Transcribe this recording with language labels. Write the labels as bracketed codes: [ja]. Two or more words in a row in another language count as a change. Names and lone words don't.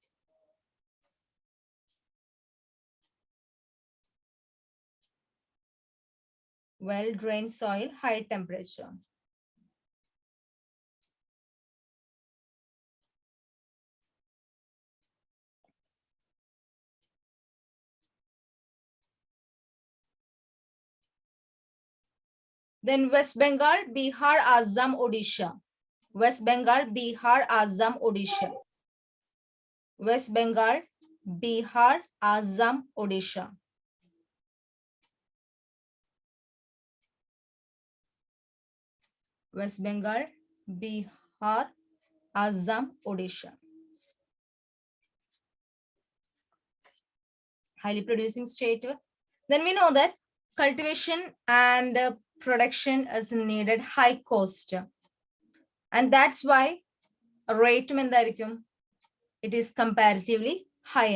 [en] Well drained soil, high temperature. Then West Bengal, Bihar, Assam, Odisha. West Bengal, Bihar, Assam, Odisha. West Bengal, Bihar, Assam, Odisha. West Bengal, Bihar, Assam, Odisha. Highly producing state. Then we know that cultivation and production is needed high cost. And that's why rate it is comparatively high.